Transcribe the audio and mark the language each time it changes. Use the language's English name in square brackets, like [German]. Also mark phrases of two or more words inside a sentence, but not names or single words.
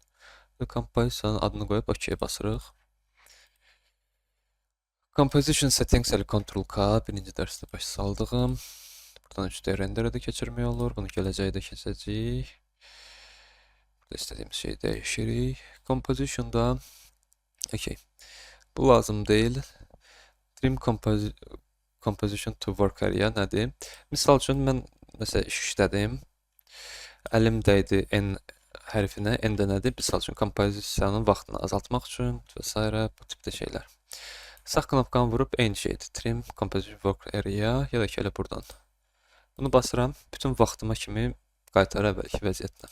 [Azerbaijani] Və composition adını qoyub OK basırıq. [English] Composition settings [Azerbaijani] elə Ctrl-K, birinci dərsdə baş saldığım. Buradan 3D renderə də keçirmək olur. Bunu gələcəkdə keçəcəyik. Burada istədiyimiz şeyi dəyişirik. Composition'da OK. Bu lazım deyil. [English] Trim composition to work area nədir? [Azerbaijani] Misal üçün, mən məsələn iş işlədim. Əlim dəydi N hərfinə. N də nədir? Misal üçün, kompozisiyanın vaxtını azaltmaq üçün və s. bu tipdə şeylər. Sağ knopkanı vurup eyni şeydir. [English] Trim, Composition Work Area [Azerbaijani] ya da ki elə buradan Bunu basıram, bütün vaxtıma kimi qaytarır əvvəlki vəziyyətinə.